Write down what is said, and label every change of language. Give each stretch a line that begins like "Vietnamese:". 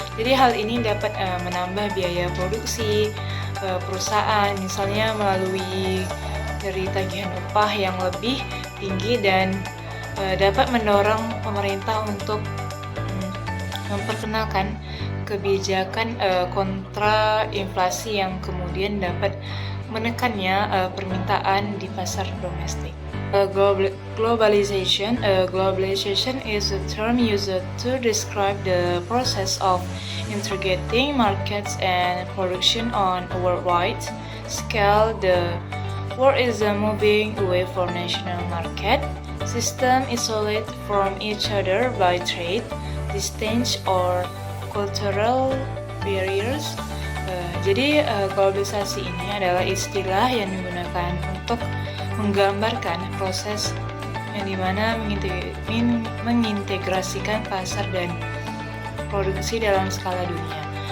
Indonesian: Jadi hal ini dapat menambah biaya produksi perusahaan, misalnya melalui dari tagihan upah yang lebih tinggi dan dapat mendorong pemerintah untuk memperkenalkan kebijakan kontra inflasi yang kemudian dapat menekannya permintaan di pasar domestik.
English: Globalization. Globalization is a term used to describe the process of integrating markets and production on a worldwide scale. The world is moving away from national market system isolated from each other by trade, distance, or cultural barriers.
Indonesian: Jadi globalisasi ini adalah istilah yang digunakan untuk menggambarkan proses yang dimana mengintegrasikan pasar dan produksi dalam skala dunia.